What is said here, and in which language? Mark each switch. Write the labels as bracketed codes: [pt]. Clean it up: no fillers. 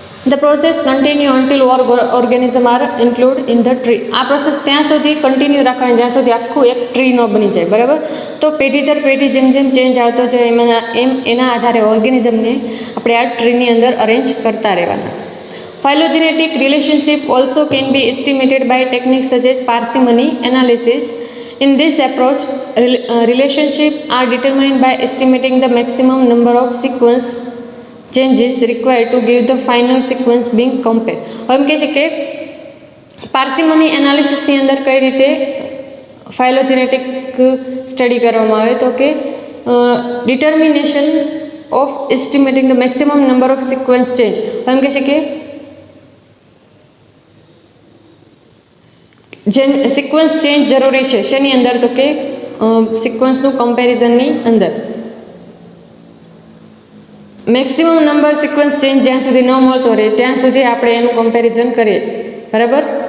[en] The process continue until organism are include in the tree. [gu] આ process ત્યાં સુધી continue રાખવાની જ્યાં સુધી આખું એક ટ્રી ન બની જાય, બરાબર. તો પેઢી દર પેઢી જેમ ચેન્જ આવતો જાય એના આધારે ઓર્ગેનિઝમને આપણે આ ટ્રીની અંદર અરેન્જ કરતા રહેવાના. [en] Phylogenetic relationship also can be estimated by techniques such as parsimony analysis. In this approach, relationships are determined by estimating the maximum number of sequence changes required to give the final sequence being compared. [gu] હવે એમ કહે છે કે પાર્સિમની એનાલિસિસની અંદર કઈ રીતે ફાઇલોજેનેટિક study કરવામાં આવે તો કે [en] Determination of estimating the maximum number of sequence change. [gu] એમ કહે છે કે જેમ સિક્વન્સ ચેન્જ જરૂરી છે શેની અંદર તો કે સિક્વન્સનું કમ્પેરિઝનની અંદર મેક્સિમમ નંબર સિક્વન્સ ચેન્જ જ્યાં સુધી ન મળતો રહે ત્યાં સુધી આપણે એનું કમ્પેરિઝન કરીએ. બરાબર.